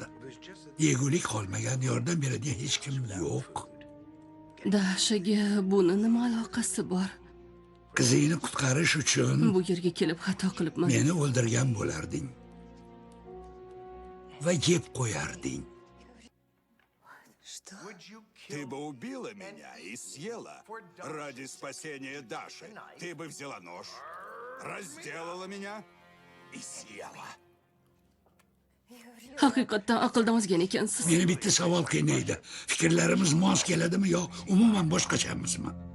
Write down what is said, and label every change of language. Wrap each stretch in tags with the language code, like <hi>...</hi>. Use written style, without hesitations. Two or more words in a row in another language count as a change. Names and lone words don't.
<uz>Yegulik qolmagan, yordam beradigan hech kim yo'q. Dashaga buni nima aloqasi bor? Qizingni qutqarish uchun Bu yerga kelib xato qilibman. meni o'ldirgan bo'larding. Va yeb qo'yarding.</uz> <ru>Ты бы убила меня и съела. Ради спасения Даши ты бы взяла нож, разделала меня и съела.</ru> <uz>Haqiqatdan aqldan ozgan ekansiz. Meni bitta savol qiynaydi. Fikrlarimiz mos keladimi yo umuman boshqachamizmi?</uz>